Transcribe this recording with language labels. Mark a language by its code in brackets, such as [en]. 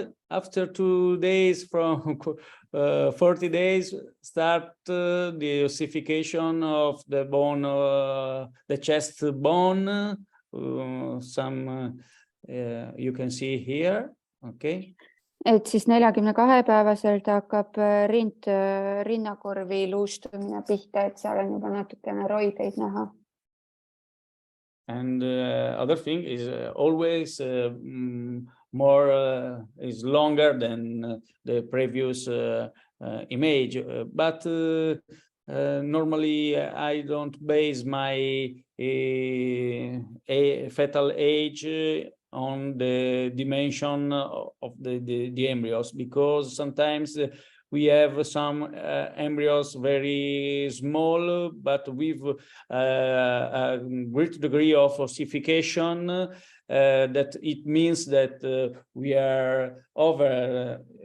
[en] After 2 days from 40 days start the ossification of the bone, the chest bone. Some you can see here, okay. [et] Et siis 42 päevaselt hakkab rinnakorvi luustumine pihta, et seal on juba natukene roideid näha. [en] And other thing is always more is longer than the previous image, but normally I don't base my fetal age on the dimension of the embryos, because sometimes we have some embryos very small, but with a great degree of ossification, that it means that we are over